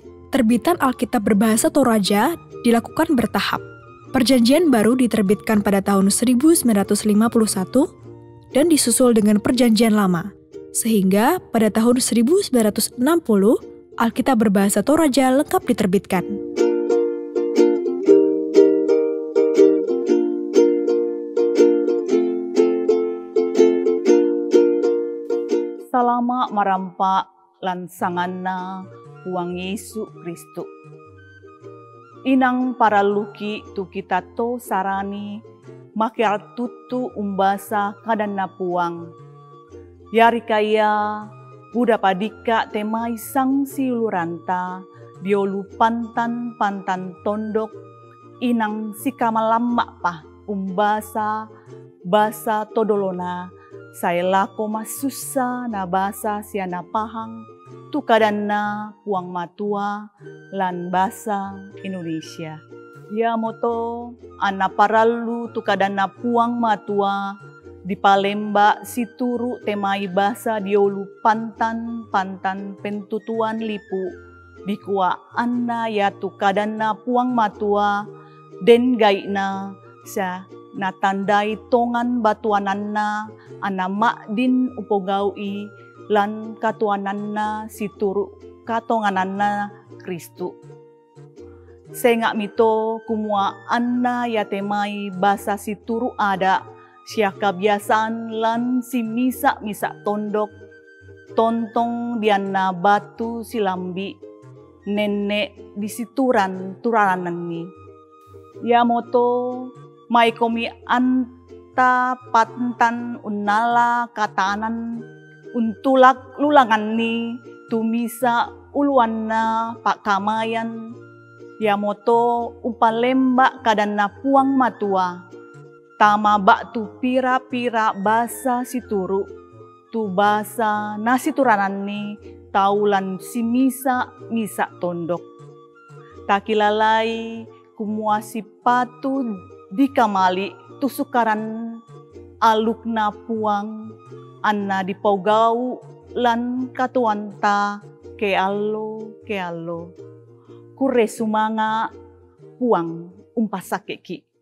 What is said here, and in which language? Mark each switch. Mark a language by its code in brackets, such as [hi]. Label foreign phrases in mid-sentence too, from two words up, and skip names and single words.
[id] Terbitan Alkitab berbahasa Toraja dilakukan bertahap. Perjanjian baru diterbitkan pada tahun 1951 dan disusul dengan Perjanjian Lama. Sehingga pada tahun 1960, Alkitab berbahasa Toraja lengkap diterbitkan. [sda] Salama marampa lansanganna huang Yesu Kristu. Inang para luki tu kita to sarani makial tutu umbasa kadana puang. Yari kaya buda padika temai sang siluranta diolu pantan tondok inang sikamalamma pa umbasa basa todolona. Saya lako masusa na basa siana pahang tukadanna puang matua lan basa Indonesia. Ya moto ana paralu tukadanna puang matua di Palemba situru temai basa diolu pantan pentutuan lipu di kuah anna ya tukadanna puang matua den gaina sa natandai tongan batuananna ana makdin upogaui lan katuananna situru katongananna Kristu. Sengak mito kumua anna yatemai basa situru ada sia kabiasaan lan si misa tondok tontong diana batu silambi nenek disituran turananni. Ya moto mai komi anta pantan unala katanan untulak lulangan ni tumisa uluanna pak kamayan ya moto upalemba kadana puang matua tama bak tu pira-pira basa situru tu basa nasi turanan ni taulan si misa tondok takilalai kumuasi patu dikamali tusukaran alukna puang anna dipaugau lan katuanta ke allo kure sumanga puang umpasakeki.